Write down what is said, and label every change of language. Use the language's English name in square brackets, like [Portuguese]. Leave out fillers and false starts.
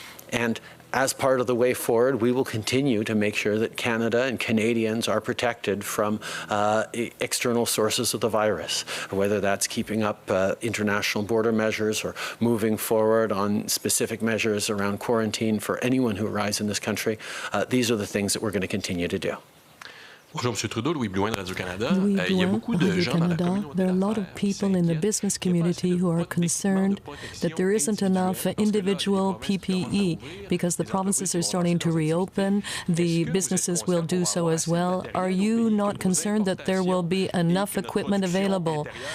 [English] And as part of the way forward, we will continue to make sure that Canada and Canadians are protected from external sources of the virus, whether that's keeping up international border measures or moving forward on specific measures around quarantine for anyone who arrives in this country. These are the things that we're going to continue to do. [French] Bonjour, Monsieur Trudeau. Louis Blouin de Radio-Canada. Il y a beaucoup de gens dans la communauté. [English] There are a lot of people in the business community who are concerned that there isn't enough individual PPE because the provinces are starting to reopen. The businesses will do so as well. Are you not concerned that there will be enough equipment available?